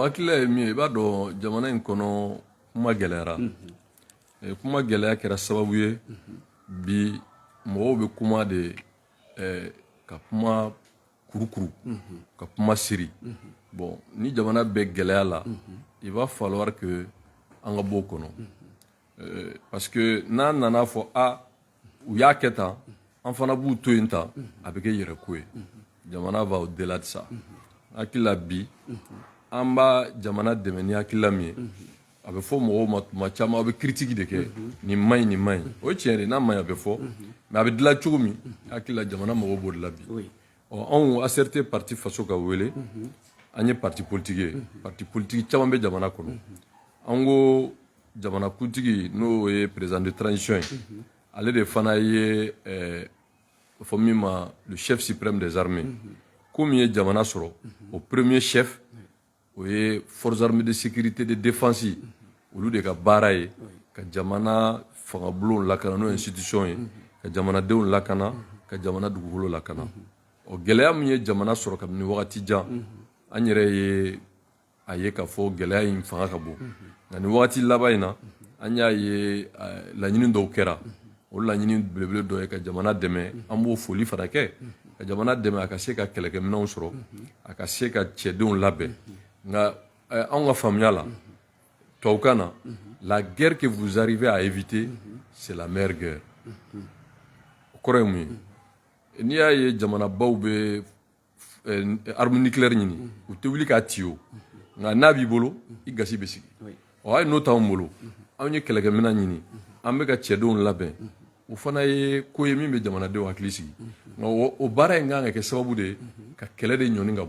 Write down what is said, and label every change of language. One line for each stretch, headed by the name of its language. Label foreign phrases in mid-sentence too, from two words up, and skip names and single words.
Bambara: hakilila ye min ye i b'a dɔn jamana in kɔnɔ kuma gɛlɛyara kuma gɛlɛya kɛra sababu ye bi mɔgɔw bɛ kuma de ka kuma kurukuru ka kuma siri bon ni jamana bɛ gɛlɛya la
French: il va falloir que
Bambara: an ka bɔ o kɔnɔ parce que n'an nana fɔ u y'a kɛ tan an fana b'u to yen tan a bɛ kɛ yɛrɛko ye jamana
French: va au-delà de
Bambara: ça hakilila bi an b'a jamana dɛmɛ ni hakilila min ye a bɛ fɔ mɔgɔw ma tuma caman a bɛ
French: critique de
Bambara: kɛ nin man ɲi nin man ɲi o ye tiɲɛ de n'a man ɲi a bɛ fɔ mais a bɛ dilan cogo min hakilila jamana mɔgɔw b'o de la bi anw ACRT Parti Faso ka wele an ye
French: parti politique
Bambara: ye
French: parti politique
Bambara: caman bɛ jamana kɔnɔ an ko jamana kuntigi n'o ye
French: président de transition
Bambara: ye ale de fana ye fɔ min ma
French: le chef suprême des armées
Bambara: ko min ye jamana sɔrɔ o
French: premier chef
Bambara: o ye
French: forces armées de sécurité de défense
Bambara: olu de ka baara ye ka jamana fangabulon lakana n'o institution ye ka jamanadenw lakana ka jamana dugukolo lakana gɛlɛya min ye jamana sɔrɔ kabini wagati jan an yɛrɛ ye a ye k'a fɔ gɛlɛya in fanga ka bon nka nin wagati laban in na an y'a ye laɲini dɔw kɛra o laɲini belebele dɔ ye ka jamana dɛmɛ an b'o foli fana kɛ ka jamana dɛmɛ a ka se ka kɛlɛkɛminɛnw sɔrɔ a ka se ka cɛdenw labɛn nka anw ka faamuya la tubabukan na
French: la guerre que vous arrivez à éviter c'est la meilleure guerre
Bambara: o kɔrɔ ye mun ye n'i y'a ye jamanabaw bɛ
French: arme nucléaire
Bambara: ɲini u tɛ wuli k'a ci o nka n'a b'i bolo i gasi bɛ sigi a ye n'o t'anw bolo anw ye kɛlɛkɛminɛn ɲini an bɛ ka cɛdenw labɛn o fana ye ko ye min bɛ jamanadenw hakili sigi nka o baara in kan ka kɛ sababu de ye ka kɛlɛ de ɲɔni ka